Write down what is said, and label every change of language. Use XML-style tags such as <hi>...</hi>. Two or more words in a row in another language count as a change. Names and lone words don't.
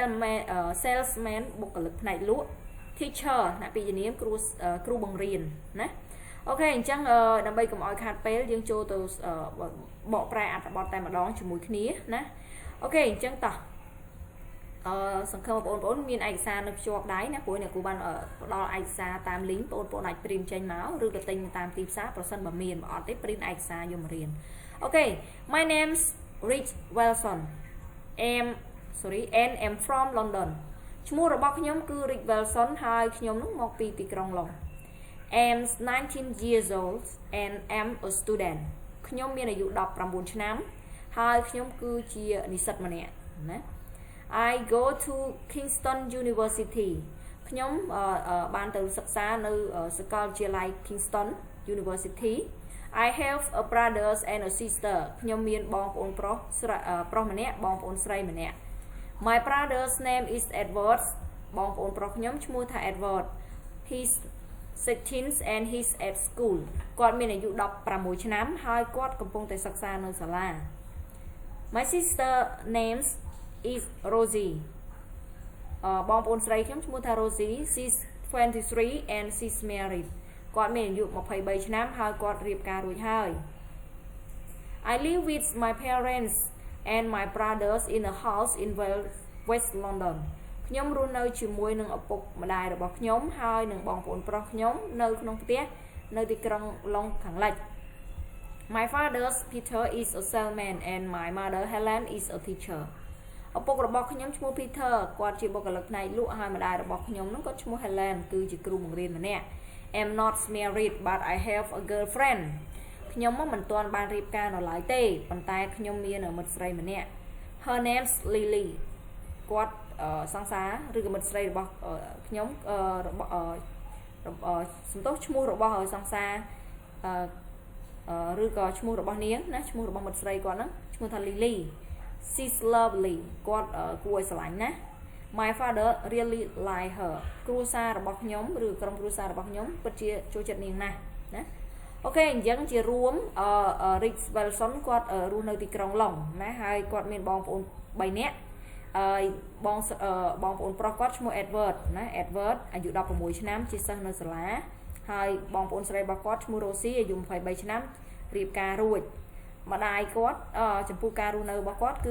<km>salesman បុគ្គលិកផ្នែកលក់ teacher ថ្នាក់ពាក្យជានាមគ្រូបង្រៀនណាអូខេអញ្ចឹងដើម្បីកុំឲ្យខាតពេលយើងចូលទៅបកប្រែអត្ថបទតែម្ដងជាមួយគ្នាណាអូខេអញ្ចឹងតោះសង្ឃឹមបងប្អូនមានឯកសារនៅភ្ជាប់ដៃណាព្រោះអ្នកគ្រូបានផ្ដល់ឯកសារតាម link បងប្អូនអាចព្រីនចេញមកឬក៏ទិញតាមទីផ្សារប្រសិនបើមានបើអត់ទេព្រីនឯកសារយកមករៀនអូខេ</km> <en>My name's Rick Wilson and I'm from London</en> <km>ឈ្មោះរបស់ខ្ញុំគឺ</km> <en>Rick Wilson</en> <km>ហើយខ្ញុំនឹងមកពីទីក្រុងឡុង</km> <en>I'm 19 years old and I'm a student</en> <km>ខ្ញុំមានអាយុ19ឆ្នាំហើយខ្ញុំគឺជានិស្សិតម្នាក់ណា</km> <en>I go to Kingston University</en> <km>ខ្ញុំបានទៅសិក្សានៅសាកលវិទ្យាល័យ Kingston University</km> <en>I have a brothers and a sister</en> <km>ខ្ញុំមានបងប្អូនប្រុសម្នាក់បងប្អូនស្រីម្នាក់</km> <en>My brother's name is Edward</en> <km>បងប្អូនប្រុសខ្ញុំឈ្មោះថា Edward He's</km> <en>16 and he's at school</en> <km>គាត់មានអាយុ16ឆ្នាំហើយគាត់កំពុងតែសិក្សានៅសាលា</km> <en>My sister names is Rosie</en> <km>បងប្អូនស្រីខ្ញុំឈ្មោះថា Rosie</km> <en>she's 23 and she's married</en> <km>គាត់មានអាយុ23ឆ្នាំហើយគាត់រៀបការរួចហើយ</km> <en>I live with my parents and my brothers in a house in West London</en> <km>ខ្ញុំរស់នៅជាមួយនឹងឪពុកម្ដាយរបស់ខ្ញុំហើយនឹងបងប្អូន ប្រុសខ្ញុំនៅក្នុងផ្ទះនៅទីក្រុងឡុងខាងលិច</km> <en>My father's Peter is a salesman and my mother Helen is a teacher</en> <km>ឪពុករបស់ខ្ញុំឈ្មោះ Peter គាត់ជាបុគ្គលិកផ្នែកលក់ហើយម្ដាយរបស់ខ្ញុំនោះគាត់ឈ្មោះ Helen គឺជាគ្រូបង្រៀនម្នាក់</km> <en>I'm not married but I have a girlfriend</en> <km>ខ្ញុំមិនទាន់បានរៀបការនៅឡើយទេប៉ុន្តែខ្ញុំមានមិត្តស្រីម្នាក់</km> <en>Her name's Lily</en> <km>គាត់សង្សារឬក៏មិត្តស្រីរបស់ខ្ញុំរបស់សំទោសឈ្មោះរបស់សង្សារ ឬក៏ឈ្មោះរបស់នាងណាឈ្មោះរបស់មិត្តស្រីគាត់ហ្នឹងឈ្មោះថា Lily</km> <en>she's lovely</en> <km>គាត់គួរឲ្យស្រឡាញ់ណា</km> <en>My father really like her</en> <km>គ្រួសាររបស់ខ្ញុំឬក្រុមគ្រួសាររបស់ខ្ញុំពិតជាចូលចិត្តនាងណាស់ណាអូខេអញ្ចឹងជារួមRick Wilson គាត់រស់នៅទីក្រុងឡុងណាហើយគាត់មានបងប្អូន3នាក់ បងប្អូនប្រុសគាត់ឈ្មោះ Edward ណា Edward អាយុ16ឆ្នាំជាសិស្សនៅសាលាហើយបងប្អូនស្រីរបស់គាត់ឈ្មោះ Rosie អាយុ23ឆ្នាំរៀបការរួចម្ដាយគាត់ចំពោះការរស់នៅរបស់គាត់គឺ</km>